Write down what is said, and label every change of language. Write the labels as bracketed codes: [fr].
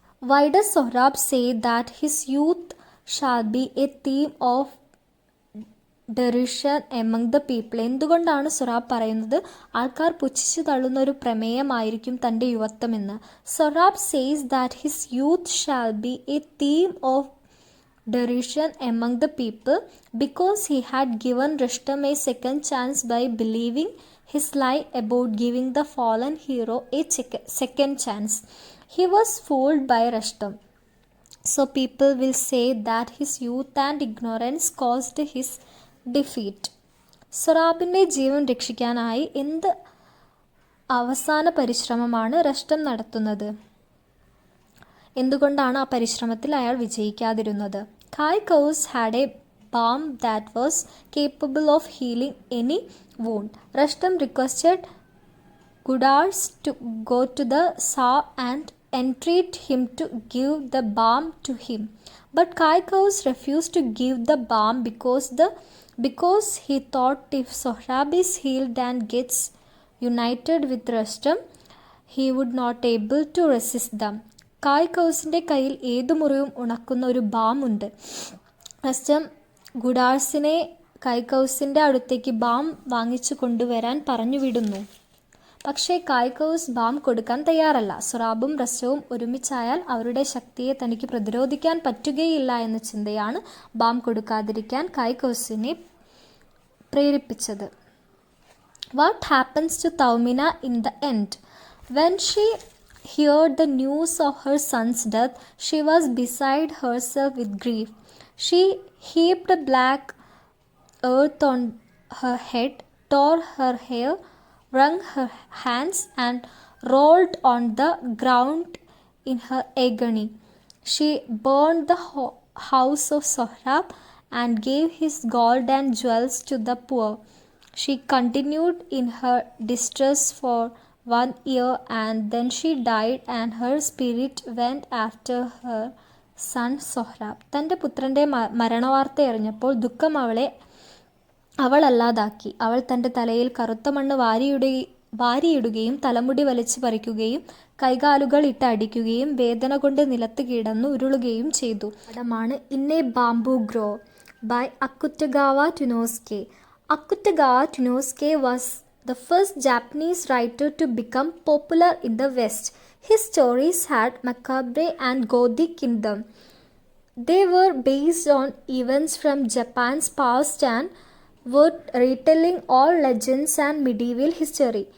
[en] Why does Sohrab say that his youth shall be a theme of derision among the people? [ml] എന്തുകൊണ്ടാണ് സൊറാബ് പറയുന്നത് ആൾക്കാർ പുച്ഛിച്ചു തള്ളുന്ന ഒരു പ്രമേയമായിരിക്കും തൻ്റെ യുവത്വമെന്ന്? [en] Sohrab says that his youth shall be a theme of derision among the people because he had given Rustam a second chance by believing his lie about giving the fallen hero a second chance. He was fooled by Rustam. So people will say that his youth and ignorance caused his defeat. [ml] സൊറാബിൻ്റെ ജീവൻ രക്ഷിക്കാനായി എന്ത് അവസാന പരിശ്രമമാണ് Rustem നടത്തുന്നത്? എന്തുകൊണ്ടാണ് ആ പരിശ്രമത്തിൽ അയാൾ വിജയിക്കാതിരുന്നത്? [en] Kaikous had a balm that was capable of healing any wound. Rustam requested Gudars to go to the Shah and entreat him to give the balm to him. But Kaikous refused to give the balm because he thought if Sohrab is healed and gets united with Rustam, he would not able to resist them. [ml] കായ്കൗസിൻ്റെ കയ്യിൽ ഏതു മുറിവും ഉണക്കുന്ന ഒരു balm ഉണ്ട്. Rustem ഗുഡാർസിനെ കായ്കൗസിൻ്റെ അടുത്തേക്ക് balm വാങ്ങിച്ചു കൊണ്ടുവരാൻ പറഞ്ഞു വിടുന്നു. പക്ഷേ കായ്കോസ് ബാം കൊടുക്കാൻ തയ്യാറല്ല. സൊറാബും റസ്റ്റവും ഒരുമിച്ചായാൽ അവരുടെ ശക്തിയെ തനിക്ക് പ്രതിരോധിക്കാൻ പറ്റുകയില്ല എന്ന ചിന്തയാണ് ബാം കൊടുക്കാതിരിക്കാൻ കായ്കോസിനെ പ്രേരിപ്പിച്ചത്. [en] What happens to Taumina in the end? When she heard the news of her son's death, she was beside herself with grief. She heaped black earth on her head, tore her hair, wrung her hands, and rolled on the ground in her agony. She burned the house of Sohrab and gave his gold and jewels to the poor. She continued in her distress for 1 year, and then she died, and her spirit went after her son Sohrab. [ml] തൻ്റെ പുത്രൻ്റെ മരണവാർത്ത അറിഞ്ഞപ്പോൾ ദുഃഖം അവളല്ലാതാക്കി. അവൾ തൻ്റെ തലയിൽ കറുത്ത മണ്ണ് വാരിയിടുകയും തലമുടി വലിച്ചു പറിക്കുകയും കൈകാലുകൾ ഇട്ട് അടിക്കുകയും വേദന കൊണ്ട് നിലത്ത് കിടന്നു ഉരുളുകയും ചെയ്തു. പടമാണ് in A bamboo grow by അക്കുറ്റഗാവ ടുനോസ്കെ. [en] Akutagawa Tunosuke was the first Japanese writer to become popular in the West. His stories had macabre and gothic in them. They were based on events from Japan's past and were retelling all legends and medieval history.